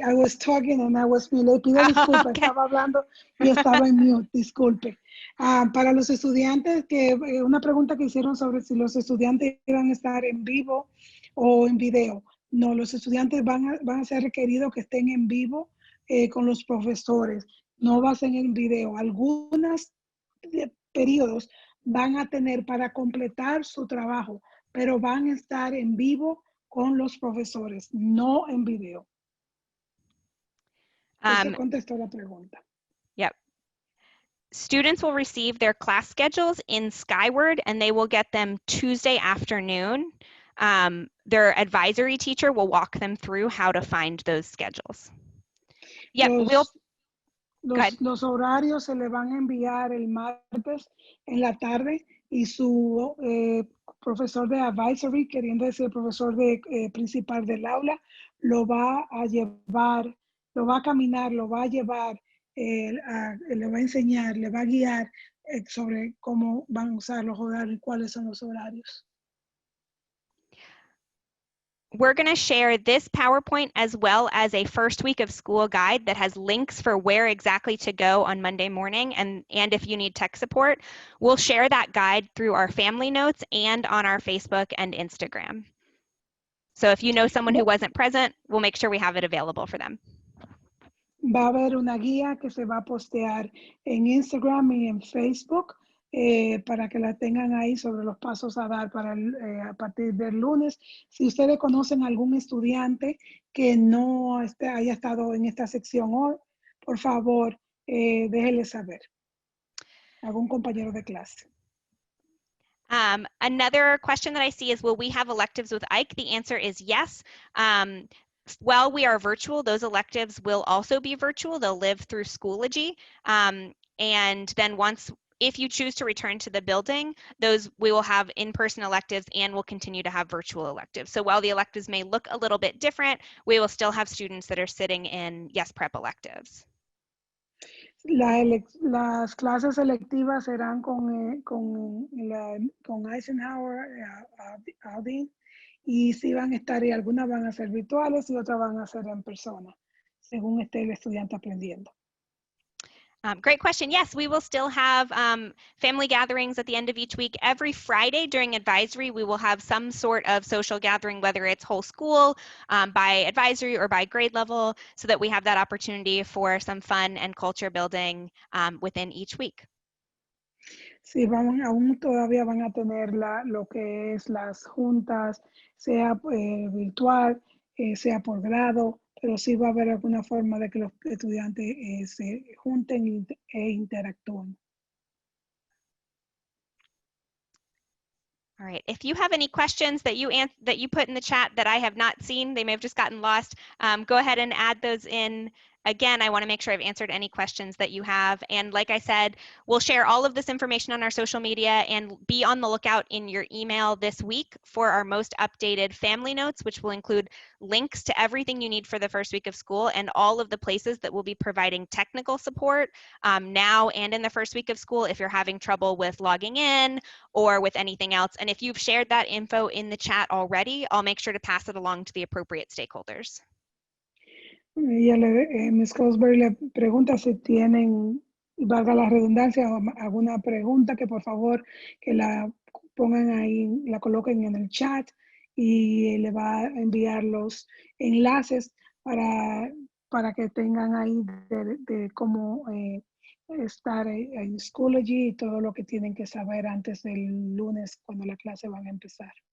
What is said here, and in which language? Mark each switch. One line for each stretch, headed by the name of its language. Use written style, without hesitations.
English: I was talking and I was mute.
Spanish: Le pido disculpas,
English: Okay.
Spanish: estaba hablando y estaba en mute, disculpe. Para los estudiantes, una pregunta que hicieron sobre si los estudiantes iban a estar en vivo o en video. No, los estudiantes van a ser requeridos que estén en vivo con los profesores. No va a ser en video. Algunos periodos van a tener para completar su trabajo, pero van a estar en vivo con los profesores, no en video. Eso contestó la pregunta.
English: Yep. Students will receive their class schedules in Skyward, and they will get them Tuesday afternoon. Their advisory teacher will walk them through how to find those schedules. Yep,
Spanish: los horarios se le van a enviar el martes en la tarde y su profesor de advisory, queriendo decir el profesor principal del aula, lo va a llevar, lo va a caminar, lo va a llevar, le va a enseñar, le va a guiar sobre cómo van a usar los horarios y cuáles son los horarios.
English: We're going to share this PowerPoint as well as a first week of school guide that has links for where exactly to go on Monday morning. And if you need tech support, we'll share that guide through our family notes and on our Facebook and Instagram. So if you know someone who wasn't present, we'll make sure we have it available for them.
Spanish: Va a haber una guía que se va a postear en Instagram y en Facebook para que la tengan ahí sobre los pasos a dar a partir del lunes. Si ustedes conocen algún estudiante que no haya estado en esta sección hoy, por favor, déjenle saber. Algún compañero de clase.
English: Another question that I see is, will we have electives with Ike? The answer is yes. While we are virtual, those electives will also be virtual. They'll live through Schoology. And then if you choose to return to the building, we will have in-person electives and we'll continue to have virtual electives. So while the electives may look a little bit different, we will still have students that are sitting in Yes Prep electives.
Spanish: Las clases selectivas serán con Eisenhower, Audin, y si van a estar, y algunas van a ser virtuales y otras van a ser en persona, según esté el estudiante aprendiendo.
English: Great question. Yes, we will still have family gatherings at the end of each week. Every Friday during advisory, we will have some sort of social gathering, whether it's whole school, by advisory, or by grade level, so that we have that opportunity for some fun and culture building within each week.
Spanish: Sí, aún todavía van a tener lo que es las juntas, sea virtual, sea por grado, pero sí va a haber alguna forma de que los estudiantes se junten e interactúen.
English: All right, if you have any questions that you put in the chat that I have not seen, they may have just gotten lost, go ahead and add those in. Again, I want to make sure I've answered any questions that you have. And like I said, we'll share all of this information on our social media, and be on the lookout in your email this week for our most updated family notes, which will include links to everything you need for the first week of school and all of the places that will be providing technical support now and in the first week of school if you're having trouble with logging in or with anything else. And if you've shared that info in the chat already, I'll make sure to pass it along to the appropriate stakeholders. Ms.
Spanish: Cosberry le pregunta si tienen, valga la redundancia, alguna pregunta, que por favor que la pongan ahí, la coloquen en el chat y le va a enviar los enlaces para que tengan ahí de cómo estar en Schoology y todo lo que tienen que saber antes del lunes cuando la clase van a empezar.